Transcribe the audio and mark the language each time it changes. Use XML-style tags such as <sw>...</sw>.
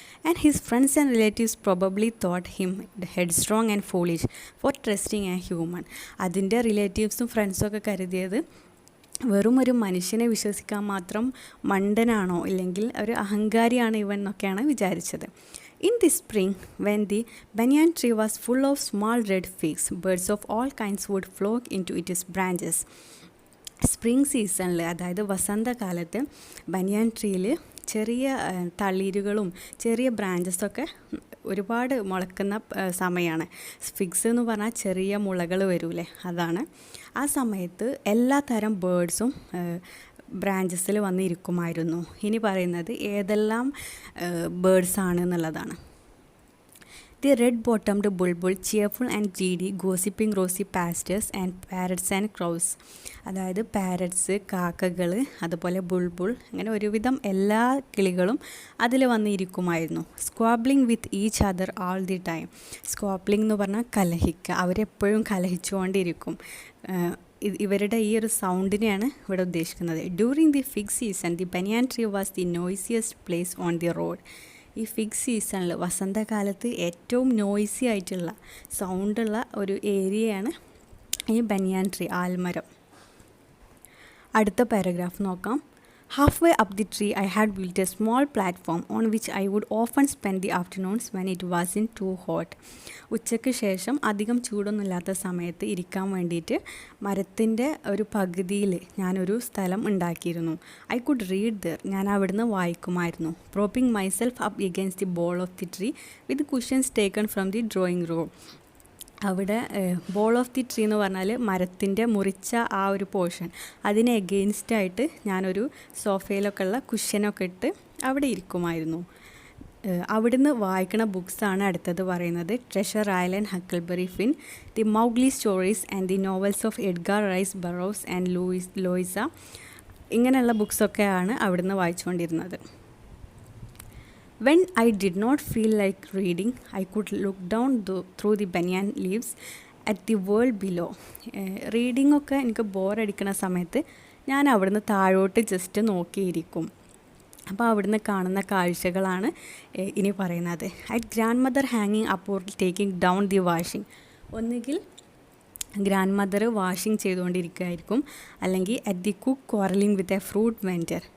<en>And his friends and relatives probably thought him headstrong and foolish for trusting a human.</en> <ml>അതിൻ്റെ റിലേറ്റീവ്സും ഫ്രണ്ട്സും ഒക്കെ കരുതിയത് വെറും ഒരു മനുഷ്യനെ വിശ്വസിക്കാൻ മാത്രം മണ്ടനാണോ, ഇല്ലെങ്കിൽ ഒരു അഹങ്കാരിയാണ് ഇവൻ എന്നൊക്കെയാണ് വിചാരിച്ചത്.</ml> <en>In the spring, when the banyan tree was full of small red figs, birds of all kinds would flock into its branches.</en> <ml>Spring സീസണിൽ, അതായത് വസന്തകാലത്ത് ബനിയാൻ ട്രീയിൽ ചെറിയ തളിരുകളും ചെറിയ ബ്രാഞ്ചസൊക്കെ ഒരുപാട് മുളക്കുന്ന സമയമാണ്. ഫിഗ്സ് എന്ന് പറഞ്ഞാൽ ചെറിയ മുളകൾ വരൂലേ, അതാണ്. ആ സമയത്ത് എല്ലാ തരം ബേർഡ്സും ബ്രാഞ്ചസിൽ വന്നിരിക്കുമായിരുന്നു. ഇനി പറയുന്നത് ഏതെല്ലാം ബേർഡ്സാണ് എന്നുള്ളതാണ്.</ml> <en>The red-bottomed bulbul, cheerful and greedy, gossiping rosy pastures and parrots and crows.</en> <ml>അതായത് പാരറ്റ്സ്, കാക്കകൾ, അതുപോലെ ബുൾബുൾ, അങ്ങനെ ഒരുവിധം എല്ലാ കിളികളും അതിൽ വന്നിരിക്കുമായിരുന്നു.</ml> <en>Squabbling with each other all the time.</en> <ml>സ്ക്വാബ്ലിംഗ് എന്ന് പറഞ്ഞാൽ കലഹിക്കുക, അവരെപ്പോഴും കലഹിച്ചുകൊണ്ടിരിക്കും. ഇവരുടെ ഈ ഒരു സൗണ്ടിനെയാണ് ഇവിടെ ഉദ്ദേശിക്കുന്നത്.</ml> <en>During the fig season the banyan tree was the noisiest place on the road.</en> <ml>ഈ ഫിഗ് സീസണിൽ വസന്തകാലത്ത് ഏറ്റവും നോയ്സി ആയിട്ടുള്ള സൗണ്ടുള്ള ഒരു ഏരിയയാണ് ഈ ബനിയാൻ ട്രീ, ആൽമരം. അടുത്ത പാരഗ്രാഫ് നോക്കാം.</ml> <en>Halfway up the tree, I had built a small platform on which I would often spend the afternoons when it wasn't too hot.</en> <ml>ഉച്ചയ്ക്ക് ശേഷം അധികം ചൂടൊന്നുമില്ലാത്ത സമയത്ത് ഇരിക്കാൻ വേണ്ടിയിട്ട് മരത്തിൻ്റെ ഒരു പകുതിയിൽ ഞാനൊരു സ്ഥലം ഉണ്ടാക്കിയിരുന്നു.</ml> <en>I could read there.</en> <ml>ഞാൻ അവിടുന്ന് വായിക്കുമായിരുന്നു.</ml> <en>Propping myself up against the bole of the tree with cushions taken from the drawing room.</en> <ml>അവിടെ ബോൾ ഓഫ് ദി ട്രീ എന്ന് പറഞ്ഞാൽ മരത്തിൻ്റെ മുറിച്ച ആ ഒരു പോർഷൻ, അതിന് എഗെയിൻസ്റ്റായിട്ട് ഞാനൊരു സോഫയിലൊക്കെ ഉള്ള കുഷ്യനൊക്കെ ഇട്ട് അവിടെ ഇരിക്കുമായിരുന്നു. അവിടുന്ന് വായിക്കണ ബുക്സാണ് അടുത്തത് പറയുന്നത്. Treasure island, Huckleberry fin, the Mowgli stories and the novels of Edgar rice Barroz and ലോയിസ. ഇങ്ങനെയുള്ള ബുക്സൊക്കെയാണ് അവിടുന്ന് വായിച്ചുകൊണ്ടിരുന്നത്.</ml> <en>When I did not feel like reading, I could look down through the banyan leaves at the world below.</en> <ml>Reading ഒക്കെ എനിക്ക് ബോറടിക്കുന്ന സമയത്ത് ഞാൻ അവിടുന്ന് താഴോട്ട് just നോക്കിയിരിക്കും. അപ്പോൾ അവിടുന്ന് കാണുന്ന കാഴ്ചകളാണ് ഇനി പറയുന്നത്.</ml> <en>At grand mother ഹാങ്ങിങ് up or taking down the washing.</en> <ml>ഒന്നുകിൽ ഗ്രാൻഡ് മദർ വാഷിംഗ് ചെയ്തുകൊണ്ടിരിക്കുകയായിരിക്കും, അല്ലെങ്കിൽ</ml> <en>At the cook quarrelling with a fruit vendor.</en>